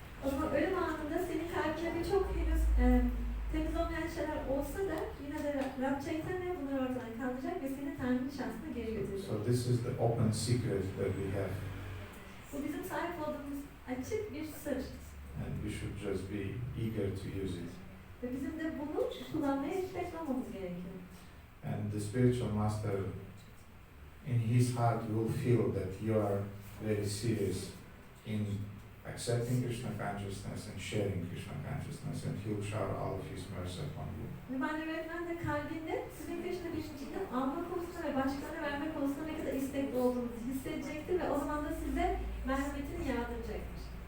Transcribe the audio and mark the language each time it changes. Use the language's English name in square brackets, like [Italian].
[Turkish] o zaman ölüm anında senin kalbinde birçok henüz temiz olmayan şeyler olsa da yine de Rab Chaitanya bunları ortadan kaldıracak ve seni Tanrı'nın şahsına geri götürecek. [English] So this is the open secret that we have, [Turkish] Bu bizim sahip olduğumuz açık bir sır. [English] and we should just be eager to use it. [Turkish] Ve bizim de bunu kullanmaya istekli olmamız gerekiyor. [English] And the spiritual master, in his heart, will feel that you are very serious in accepting Krishna consciousness and sharing Krishna consciousness, and he will shower all of his mercy upon you. [Turkish] Ve manevi öğretmen de kalbinde sizin Krishna bilincini alma konusunda ve başkalarına verme konusunda ne kadar istekli olduğunuzu hissedecektir ve o zaman da size merhametini yağdıracaktır.